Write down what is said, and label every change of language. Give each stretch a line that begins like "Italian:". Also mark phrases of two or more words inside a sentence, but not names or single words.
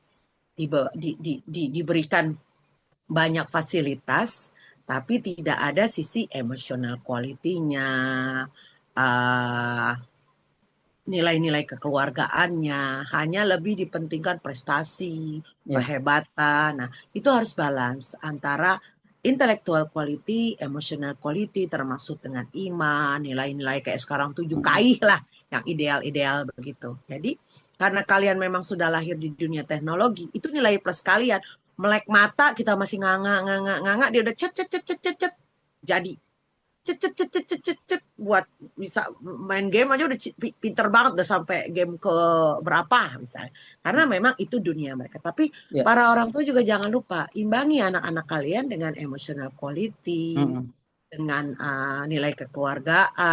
Indonesian: Diberikan banyak fasilitas, tapi tidak ada sisi emosional quality-nya, uh, nilai-nilai kekeluargaannya, hanya lebih dipentingkan prestasi, Ya. kehebatan. Nah, itu harus balance antara
English: intellectual quality, emotional quality,
Indonesian: termasuk dengan iman, nilai-nilai kayak sekarang tujuh Mm-mm. kaih lah, yang ideal-ideal begitu. Jadi, karena kalian memang sudah lahir di dunia teknologi, itu nilai plus kalian. Melek mata, kita masih nganga, dia udah cet, cet, cet, cet, cet, cet, jadi cet, cet, cet, cet, cet, cet, cet, buat bisa main game aja udah pinter banget udah sampai game ke berapa misalnya. Karena memang itu dunia mereka. Tapi Ya. para orang tua juga jangan lupa imbangi anak-anak kalian dengan
English: emotional quality, Mm-mm.
Indonesian: dengan nilai kekeluargaan